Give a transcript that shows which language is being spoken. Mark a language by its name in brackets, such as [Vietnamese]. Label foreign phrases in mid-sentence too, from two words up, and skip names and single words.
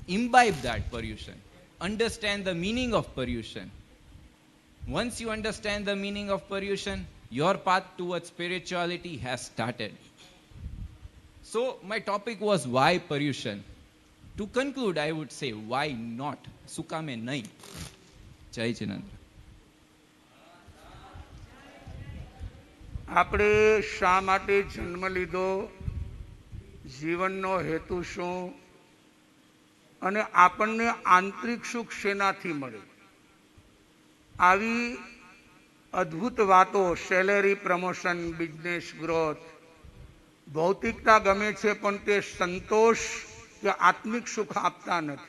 [English] Imbibe that Paryushan. understand the meaning of Paryushan. Once you understand the meaning of Paryushan, your path towards spirituality has started. So my topic was why Paryushan. To conclude, I would say why not? Sukame nahi. Jai Jinendra. [Gujarati] આપણે શા માટે જન્મ લીધો, જીવનનો હેતુ શું અને આપણને આંતરિક સુખ શેનાથી મળે, આવી અદ્ભુત વાતો, [English] salary promotion, business growth, [Gujarati] ભૌતિકતા ગમે છે પણ તે સંતોષ કે આત્મિક સુખ આપતા નથી.